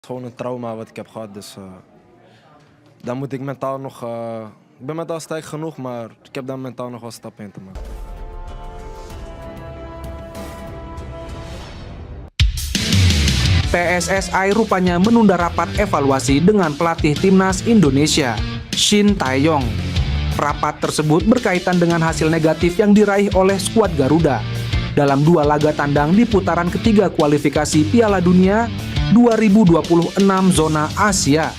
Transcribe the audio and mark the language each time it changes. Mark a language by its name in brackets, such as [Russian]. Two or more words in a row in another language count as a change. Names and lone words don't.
[Dutch] Gewoon een trauma wat ik heb gehad, dus daar moet ik mentaal nog... ik ben mentaal sterk genoeg, maar ik heb daar mentaal nog wel stappen in te maken. [Indonesian] PSSI rupanya menunda rapat evaluasi dengan pelatih timnas Indonesia, Shin Tae-yong. Rapat tersebut berkaitan dengan hasil negatif yang diraih oleh skuad Garuda dalam 2 laga tandang di putaran ketiga kualifikasi Piala Dunia 2026 zona Asia.